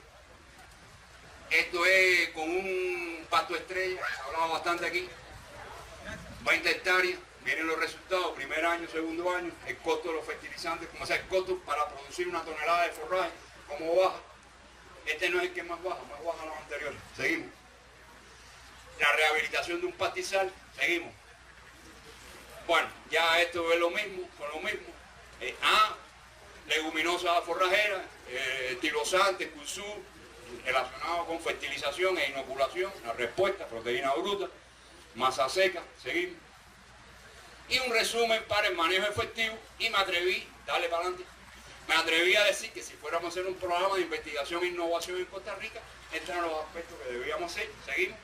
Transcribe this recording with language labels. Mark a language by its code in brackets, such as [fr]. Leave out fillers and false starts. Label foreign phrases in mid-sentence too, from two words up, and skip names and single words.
[es] Esto es con un pasto estrella, se ha hablado bastante aquí, 20 hectáreas, vienen los resultados, primer año, segundo año, el costo de los fertilizantes, como sea, el costo para producir una tonelada de forraje, cómo baja. Este no es el que más baja los anteriores. Seguimos. La rehabilitación de un pastizal, seguimos. Bueno, ya esto es lo mismo, con lo mismo. Leguminosa forrajera, tirosante, cursú, relacionado con fertilización e inoculación, la respuesta, proteína bruta, masa seca, seguimos. Y un resumen para el manejo efectivo, y me atreví, dale para adelante, me atreví a decir que si fuéramos a hacer un programa de investigación e innovación en Costa Rica, estos eran los aspectos que debíamos hacer, seguimos.